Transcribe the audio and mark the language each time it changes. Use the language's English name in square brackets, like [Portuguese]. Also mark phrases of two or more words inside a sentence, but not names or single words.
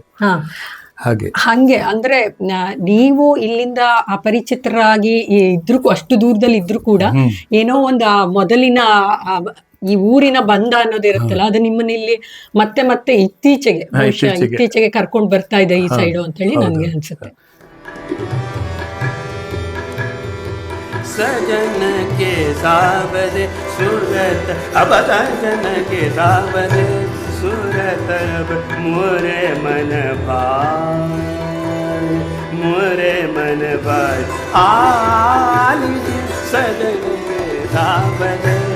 [Kannada] ಹಂಗೆ ಅಂದ್ರೆ ನೀವು ಇಲ್ಲಿಂದ ಅಪರಿಚಿತರಾಗಿ ಇದ್ರು, ಅಷ್ಟು ದೂರದಲ್ಲಿ ಇದ್ರು ಕೂಡ ಏನೋ ಒಂದು ಮೊದಲಿನ ಈ ಊರಿನ ಬಂಧ ಅನ್ನೋದಿರುತ್ತಲ್ಲ, ಅದು ನಿಮ್ಮನ್ನ ಇಲ್ಲಿ ಮತ್ತೆ ಮತ್ತೆ ಇತ್ತೀಚೆಗೆ ಕರ್ಕೊಂಡು ಬರ್ತಾ ಇದೆ ಈ ಸೈಡು ಅಂತ ಹೇಳಿ ನನ್ಗೆ ಅನ್ಸುತ್ತೆ. [Hindi] सजन के सावरे सूरत अब सजन के सावरे सूरत अब मोरे मन भाई, मोरे मन भाई आली सजन के सावरे